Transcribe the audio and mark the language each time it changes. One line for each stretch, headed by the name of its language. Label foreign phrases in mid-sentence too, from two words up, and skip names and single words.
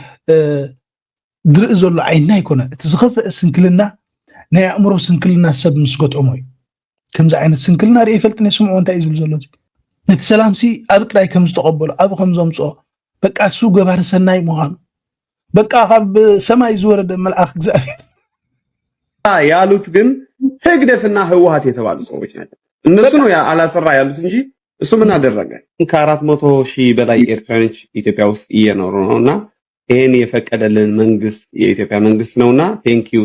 Tigrinya: ድርኢ ዘሎ ዓይንና ይኮነን። እቲ ዝኸፍአ ስንክልና ናይ ኣእምሮ ስንክልና ሰብ ምስ ገጥሞ እዩ። ከምዚ ዓይነት ስንክልና ርአ ይፈልጥን የስምዖ እንታይ እዩ ዝብል ዘሎ ነቲ ሰላምሲ ኣብ ጥራይ ከም ዝተቐበሎ ኣብ ከም ዘምፅኦ በቃ እሱ ገባሪ ሰናይ ምዃኑ በቃ ካብ ሰማይ ዝወረደ መልአክ እግዚአብሔር
Amharic: ያሉት ግን ህግደትና ህወሓት የተባሉ ሰዎች ናቸው። እነሱ ነው አላሰራ ያሉት እንጂ እሱ ምን አደረገ? ከ400,000 በላይ ኤርትራኖች ኢትዮጵያ ውስጥ እየኖሩ ነውና ይሄን የፈቀደልን መንግስት የኢትዮጵያ መንግስት ነውና
English: thank you